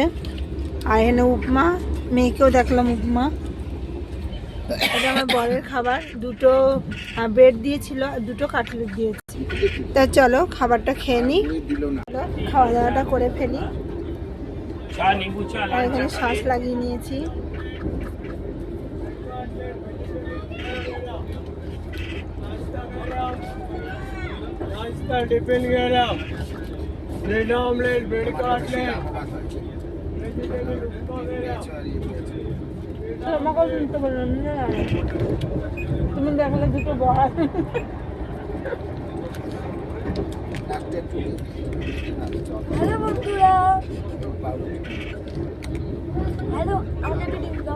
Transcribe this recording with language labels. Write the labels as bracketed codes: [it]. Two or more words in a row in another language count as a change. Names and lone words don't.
[bn] আর এখানে উপমা, মেয়েকেও দেখলাম উপমা। এটা আমার বরের খাবার, দুটো ব্রেড দিয়েছিল আর দুটো কাটলেট দিয়েছে। তা চলো খাবারটা খেয়ে নিই, খাওয়া দাওয়াটা করে ফেলি। আর এখানে শ্বাস লাগিয়ে নিয়েছি। [en] tiffin garam bread omelette bread cutlet [bn] আমাকেও শুনতে বললাম না, তুমি দেখলে দুটো বড়। হ্যালো বন্ধুরা, হ্যালো আমাকে একটু ডিম দাও।